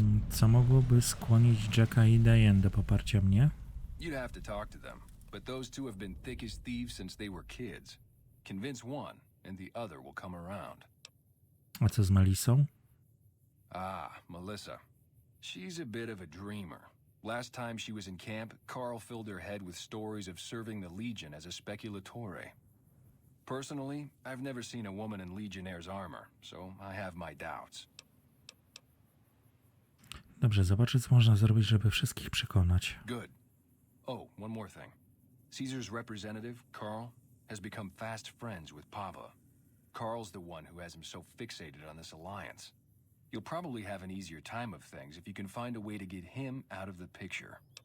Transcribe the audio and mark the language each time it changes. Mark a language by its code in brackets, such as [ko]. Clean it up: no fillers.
[pl] Co mogłoby skłonić Jacka i Diane do poparcia mnie? [en] You'd have to talk to them, but those two have been thick as thieves since they were kids. Convince one, and the other will come around. [pl] A co z Melisą? [en] Ah, Melissa. She's a bit of a dreamer. Last time she was in camp, Carl filled her head with stories of serving the Legion as a speculatore. Personally, I've never seen a woman in Legionnaire's armor, so I have my doubts. [pl] Dobrze, zobaczę, co można zrobić, żeby wszystkich przekonać. [en] Good. Oh, one more thing. Caesar's representative, Carl, has become fast friends with Papa. Carl's the one who has him so fixated on this alliance. You'll probably have an easier time of things if you can find a way to get him out of the picture.